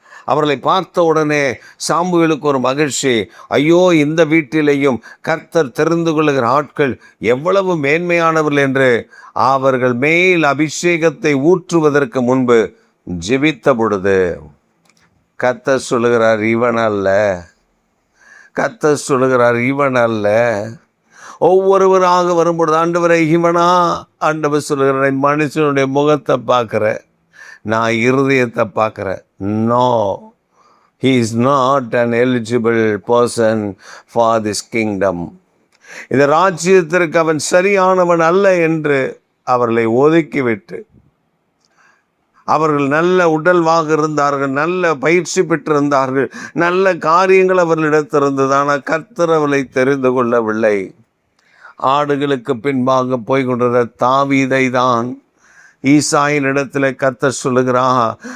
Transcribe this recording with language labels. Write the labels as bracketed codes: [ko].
[ta] அவர்களை பார்த்த உடனே சாமுவேலுக்கு ஒரு மகிழ்ச்சி. ஐயோ, இந்த வீட்டிலேயும் கர்த்தர் தெரிந்து கொள்ளுகிற ஆட்கள் எவ்வளவு மேன்மையானவர்கள் என்று அவர்கள் மேல் அபிஷேகத்தை ஊற்றுவதற்கு முன்பு ஜெபித்த பொழுது கர்த்தர் சொல்லுகிறார், இவன் அல்ல. கர்த்தர் சொல்லுகிறார், இவன் அல்ல. ஒவ்வொருவராக வரும்பொழுது, ஆண்டவரை இவனா? ஆண்டவர் சொல்லுகிற, மனுஷனுடைய முகத்தை பார்க்குற, நான் இருதயத்தை பார்க்குறேன். [en] No, he is not an eligible person for this kingdom. [ta] இந்த ராஜ்யத்திற்கு அவன் சரியானவன் அல்ல என்று அவர்களை ஒதுக்கிவிட்டு, அவர்கள் நல்ல உடல்வாக இருந்தார்கள், நல்ல பயிற்சி பெற்றிருந்தார்கள், நல்ல காரியங்கள் அவர்களிடத்திருந்தது. ஆனால் கர்த்தர் அவர்களை தெரிந்து கொள்ளவில்லை. ஆடுகளுக்கு பின்பாக போய்கொண்டிருந்த தாவீதை தான் ஈசாயின் இடத்துல கர்த்தர் சொல்லுகிறார்.